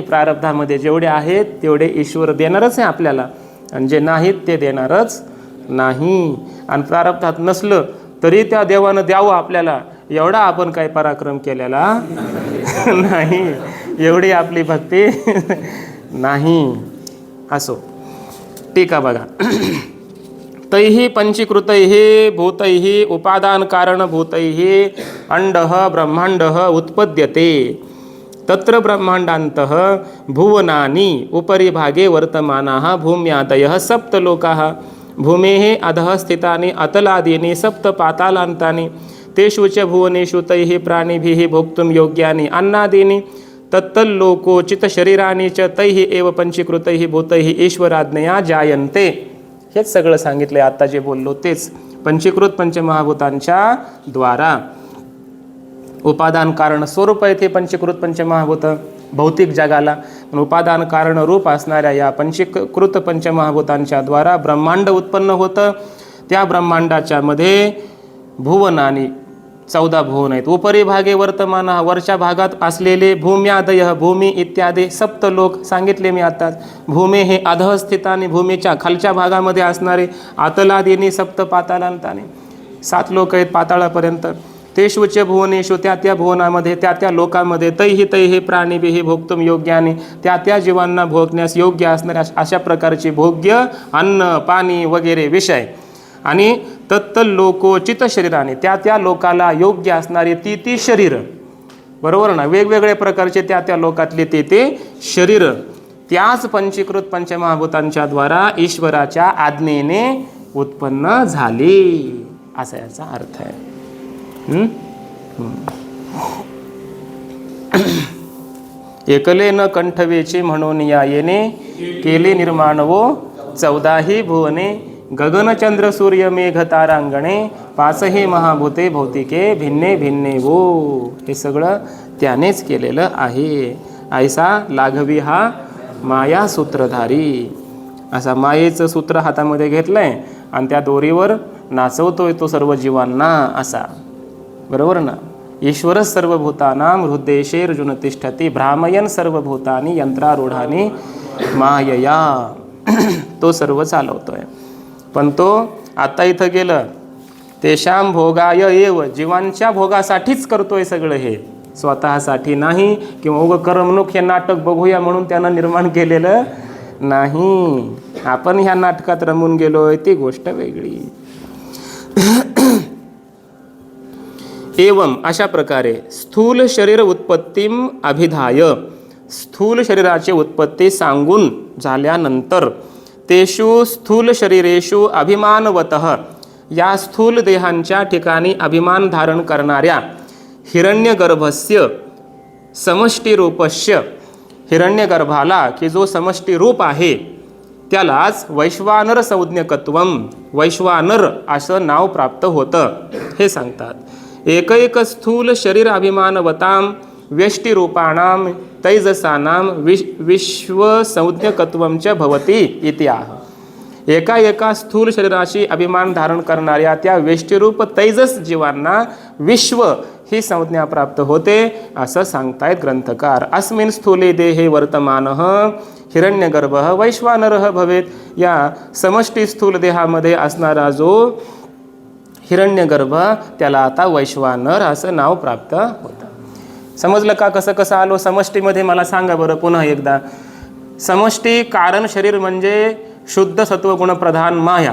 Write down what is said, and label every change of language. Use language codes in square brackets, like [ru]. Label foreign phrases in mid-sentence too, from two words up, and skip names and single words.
[mr] प्रारब्धामध्ये जेवढे आहेत तेवढे ईश्वर देणारच आहे आपल्याला आणि जे नाहीत ते देणारच नाही. आणि प्रारब्धात नसलं तरी त्या देवानं द्यावं आपल्याला एवढा आपण काही पराक्रम केलेला नाही, एवढी आपली भक्ती नाही. असो टीका बघा. [sa] तैहि पंचीकृतैहि भूतैहि उपादान कारणभूतैहि अंडः ब्रह्मांडः उत्पद्यते तत्र ब्रह्मांडान्तः भुवनानि उपरि भागे वर्तमानाः भूम्यादयः सप्तलोकाः भूमेः अधः स्थितानि अतलादीनि सप्त पातालान्तानि तेषु च भुवनेषु तैः प्राणिभिः भोक्तुं योग्यानि अन्नादीनि तत्तल्लोकोचित शरीरानि च तैः एव पंचीकृतैः भूतैः ईश्वराज्ञया जायन्ते. [mr] हेच सगळं सांगितलंय आता जे बोललो तेच. पंचीकृत पंचमहाभूतांच्या द्वारा उपादान कारण स्वरूप आहे ते पंचीकृत पंचमहाभूत भौतिक जगाला. उपादान कारण रूप असणाऱ्या या पंचीकृत पंचमहाभूतांच्या द्वारा ब्रह्मांड उत्पन्न होतं. त्या ब्रह्मांडाच्या मध्ये भुवनानी 14 भुवन आहेत. [sa] उपरी भागे वर्तमान [mr] वरच्या भागात असलेले भूम्यादय भूमी इत्यादी सप्तलोक सांगितले मी आताच. भूमी हे [sa] अधः स्थिताने [mr] भूमीच्या खालच्या भागामध्ये असणारे [sa] अतलादीनी सप्त पातालांताने [mr] 7 लोक आहेत पाताळापर्यंत. [sa] तेषुच भुवनेषु [mr] त्या त्या भुवनामध्ये त्या त्या लोकांमध्ये [sa] तैहि तैहि प्राणिभिः भोक्तुम योग्याने [mr] त्या त्या जीवांना भोगण्यास योग्य असणाऱ्या अशा प्रकारचे भोग्य अन्न पाणी वगैरे विषय आणि [sa] तत्तल्लोकोचित शरीराने [mr] त्या त्या लोकाला योग्य असणारे ती ती शरीर. बरोबर ना. वेगवेगळ्या प्रकारचे त्या त्या लोकातले ते ते शरीर त्याच पंचीकृत पंचमहाभूतांच्या द्वारा ईश्वराच्या आज्ञेने उत्पन्न झाली असा याचा अर्थ आहे. एकले न कंठवेची म्हणून या येणे केले निर्माण वो 14 भुवने गगनचंद्र सूर्य मेघ तारांगणे 5 महाभूते भौतिके भिन्ने भिन्ने वो. हे सगळं त्यानेच केलेलं आहे. ऐसा लाघवी हा माया सूत्रधारी. असा मायेचं सूत्र हातामध्ये घेतलंय आणि त्या दोरीवर नाचवतोय तो सर्व जीवांना असा. बरोबर ना. [sa] ईश्वरच सर्वभूतानां हृद्देशेर्जुन तिष्ठती भ्रामयन सर्वभूतानि यंत्रारूढानि मायया. [mr] तो सर्व चालवतोय. पण तो आता इथं गेलं [sa] तेषां भोगाय एव [mr] जीवांच्या भोगासाठीच करतोय सगळं हे, स्वतःसाठी नाही. किंवा उग करमणूक हे नाटक बघूया म्हणून त्यानं निर्माण केलेलं नाही. आपण ह्या नाटकात रमून गेलोय ती गोष्ट वेगळी. एवं अशा प्रकारे [sa] स्थूल शरीर उत्पत्तीम अभिधाय [mr] स्थूल शरीराची उत्पत्ती सांगून झाल्यानंतर [sa] तेषु स्थूल शरीरेषु अभिमानवतः [mr] या स्थूल देहांच्या ठिकाणी अभिमान धारण करणाऱ्या [sa] हिरण्यगर्भस्य समष्टिरूपस्य [mr] हिरण्यगर्भाला की जो समष्टी रूप आहे त्यालाच [sa] वैश्वानर संज्ञकत्वम [mr] वैश्वानर असं नाव प्राप्त होतं हे सांगतात. [sa] एक स्थूल शरीर अभिमानवतां व्यष्टिरूपाणां तैजसानां विश्वसंज्ञकत्वं च भवति इत्याह. [mr] एका स्थूल शरीराशी अभिमान धारण करणाऱ्या त्या व्यष्टिरूप तैजस जीवांना विश्व ही संज्ञा प्राप्त होते असं सांगतायत ग्रंथकार. [sa] अस्मिन् स्थूले देहे वर्तमानः हिरण्यगर्भः वैश्वानरः भवेत. [mr] या समष्टी स्थूल देहामध्ये असणारा जो हिरण्यगर्भ त्याला आता वैश्वानर असं नाव प्राप्त होतं. समजलं का कसं कसं आलो समष्टीमध्ये? मला सांगा बरं पुन्हा एकदा. समष्टी कारण शरीर म्हणजे शुद्ध सत्वगुण प्रधान माया.